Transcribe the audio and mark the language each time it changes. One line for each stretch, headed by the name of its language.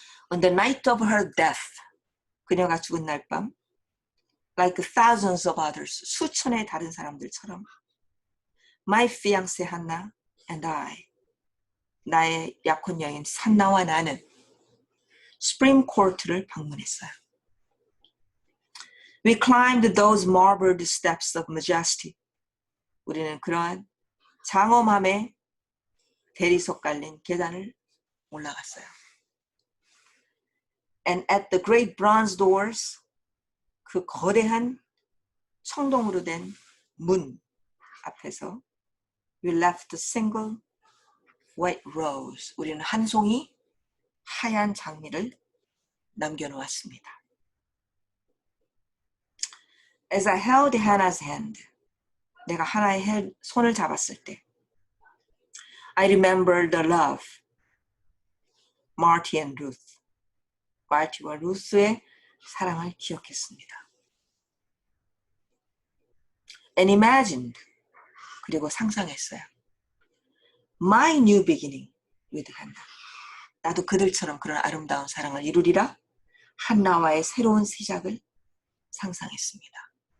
English: On the night of her death,
Korean: 그녀가 죽은 날 밤,
English: like thousands of others,
Korean: 수천의 다른 사람들처럼
English: my fiancé Hannah and I,
Korean: 나의 약혼 여인 산나와 나는
English: Supreme Court를 방문했어요. We climbed those marbled steps of majesty.
Korean: 우리는 그러한 장엄함에 대리석 깔린 계단을 올라갔어요.
English: And at the great bronze doors,
Korean: 그 거대한 청동으로 된 문 앞에서
English: we left a single white rose.
Korean: 우리는 한 송이 하얀 장미를 남겨놓았습니다.
English: As I held Hannah's hand,
Korean: 내가 하나의 손을 잡았을 때
English: I remember the love, Marty and Ruth.
Korean: 마티와 루스의 사랑을 기억했습니다.
English: And imagined,
Korean: 그리고 상상했어요.
English: My new beginning with Hannah.
Korean: 나도 그들처럼 그런 아름다운 사랑을 이루리라. 한나와의 새로운 시작을 상상했습니다.